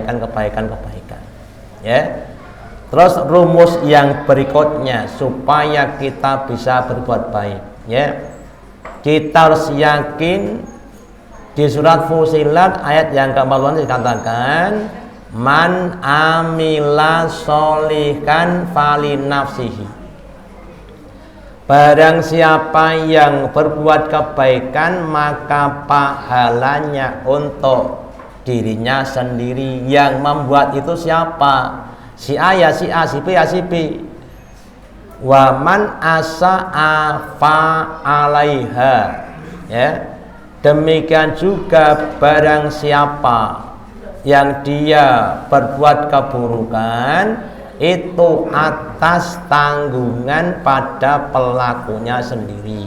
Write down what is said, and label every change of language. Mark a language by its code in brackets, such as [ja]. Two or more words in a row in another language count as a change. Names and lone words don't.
[id] Terus rumus yang berikutnya supaya kita bisa berbuat baik, kita harus yakin di surat Fussilat ayat yang ke-40 dikatakan, [ar] مَنْ عَمِلَ صَالِحًا فَلِنَفْسِهِ. [id] Barang siapa yang berbuat kebaikan maka pahalanya untuk dirinya sendiri. Yang membuat itu siapa? Si A ya si A, si B ya si B. [ar] وَمَنْ أَسَاءَ فَعَلَيْهَا. [id] Demikian juga barang siapa yang dia berbuat keburukan, itu atas tanggungan pada pelakunya sendiri.